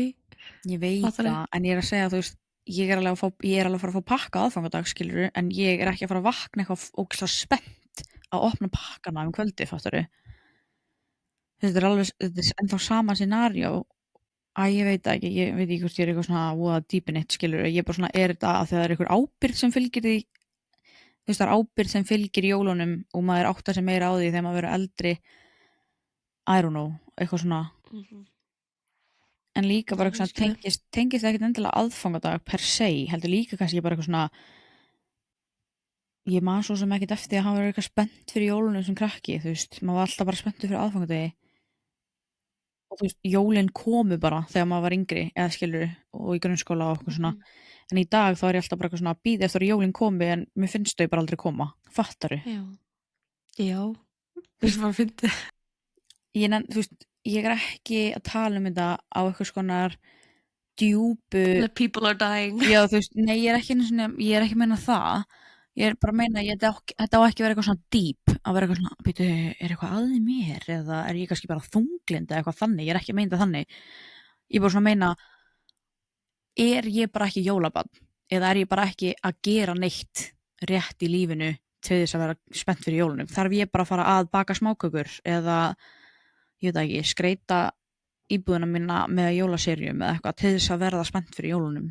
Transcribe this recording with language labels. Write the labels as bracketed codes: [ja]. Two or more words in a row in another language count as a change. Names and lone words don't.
[is] ég veit það, en ég er að segja, þú veist ég er alveg að fara að fá pakka aðfangadag skilur, en ég er ekki að fara að vakna eitthvað ógeðslega spennt að opna pakkana kvöldi, fattaru þetta er ennþá sama scenario. Ég veit ekki, ég veit ekki hvort ég er eitthvað svona voða dýpinitt, skilur, ég er bara svona, er þetta að það er eitthvað ábyrgð sem fylgir því, þú veist, það er ábyrgð sem fylgir jólunum og maður áttar sig meira á því þegar maður verður eldri, [en] I don't know, [is] eitthvað svona, en líka bara eitthvað svona tengist ekkert endilega aðfangadag [la] per se, [is] heldur líka kannski bara eitthvað svona, ég man svo sem ekkert eftir að hafa verið eitthvað spennt fyrir jólunum sem krakki, þú veist, maður var alltaf bara spenntur fyrir aðfangadagi. Og þú veist, jólin komu bara þegar maður var yngri eða skilur og í grunnskóla og eitthvað svona en í dag þá er ég alltaf bara eitthvað svona að bíða eftir að jólin komi en mér finnst þau bara aldrei koma fattaru? Já, þú veist, maður fyndi þú veist, ég er ekki að tala þetta á eitthvað skonar djúpu [en] The people are dying [is] já, þú veist, nei, ég er ekki að meina það ég er bara að meina, þetta á ekki að vera eitthvað svona deep, að vera eitthvað svona, býtu, er eitthvað að mér, eða er ég kannski bara þunglind eða eitthvað þannig, ég er ekki að meina það þannig, ég er bara svona að meina, er ég bara ekki jólabarn, eða er ég bara ekki að gera neitt rétt í lífinu til þess að vera spennt fyrir jólunum, þarf ég bara að fara að baka smákökur, eða, ég veit ekki, skreita íbúðina mína með jólaserjum eða eitthvað til þess að verða spennt fyrir jólunum.